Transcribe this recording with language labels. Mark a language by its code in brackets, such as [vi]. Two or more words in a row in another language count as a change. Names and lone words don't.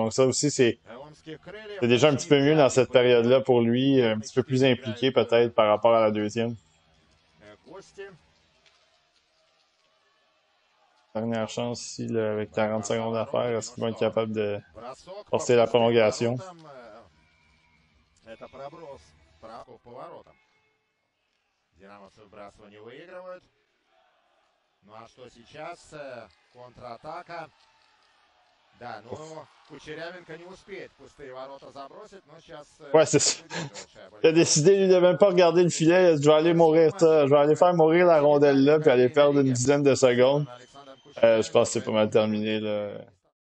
[fr] Donc ça aussi, c'est déjà un petit peu mieux dans cette période-là pour lui, un petit peu plus impliqué peut-être par rapport à la deuxième. Dernière chance ici, là, avec 40 secondes à faire, est-ce qu'ils vont être capables de forcer la prolongation? [ru] Динамовцы вбрасывание выигрывают. Ну а что сейчас? Контратака. Да, ну Кучерявенко не успеет пустые ворота забросить, но сейчас... [fr] Ouais, c'est ça. Il a décidé, lui, de même pas regarder le filet. Je vais aller mourir ça. Je vais aller faire mourir la rondelle là, puis aller perdre une dizaine de secondes. Je pense que c'est pas mal terminé, là.